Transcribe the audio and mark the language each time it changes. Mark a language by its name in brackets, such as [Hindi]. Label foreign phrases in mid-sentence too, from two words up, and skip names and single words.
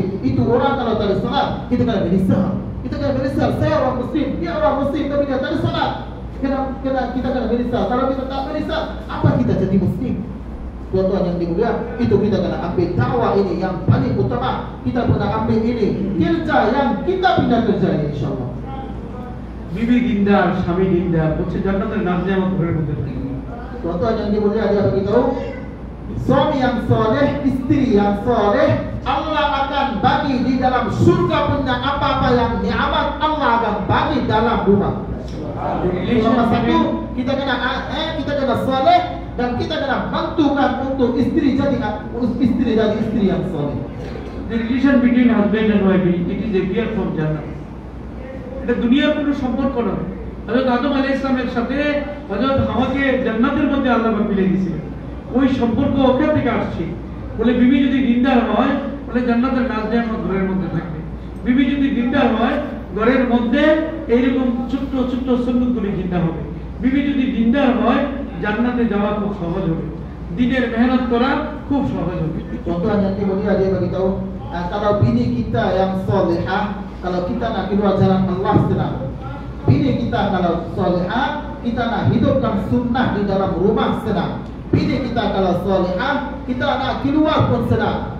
[Malay] Itu orang kalau tak ada salat, kita kena menyesal, saya orang muslim, dia orang muslim tapi dia tak ada salat. Kita kena menyesal. Kalau kita tak menyesal, apa kita jadi muslim? Tuan-tuan yang dimuliakan, itu kita kena ambil dakwah ini yang paling utama. Kita kena ambil ini kerja yang kita pindah kerja ini insyaallah. [Bangla] বিবি দিনদার, স্বামী দিনদার, বলছে জান্নাতের নাজনেমত ঘরের মধ্যে থাকে। [Malay] Tuan-tuan yang dimuliakan, dia beritahu, suami yang soleh, istri yang soleh, Allah akan bagi di dalam surga punya apa-apa yang nikmat, Allah akan bagi dalam rumah. Nomor satu, kita kena soleh dan kita kena bantukan untuk istri jadi istri yang soleh. [English] The relation between husband and wife, it is a gift from Jannah. [Bangla] এটা দুনিয়ার কোনো সম্পর্ক নয়। হযরত আদম [Arabic] عليه السلام [Bangla] সাথে হযরত হাওয়াকে জান্নাতের মধ্যে আল্লাহ পাক মিলিয়ে দিয়েছিলেন। ওই সম্পর্ক ওখান থেকে আসছে। বলে বিবি যদি দিনদার হয়, বলে জান্নাতের নাজনেমত ঘরের মধ্যে থাকবে। বিবি যদি দিনদার হয়, ঘরের মধ্যে এইরকম ছোট্ট ছোট্ট সুন্নতগুলি জিন্দা হবে। বিবি যদি দিনদার হয়, জান্নাতে যাওয়া খুব সহজ হবে, দিনের মেহনত করা খুব সহজ হবে। [Malay] Tuan-tuan yang dimuliakan, dia bagi tahu, kalau bini kita yang solehah, kalau kita nak keluar jalan Allah senang. Bini kita kalau solehah, kita nak hidupkan sunnah di dalam rumah senang. Bini kita kalau solehah, kita nak keluar pun senang.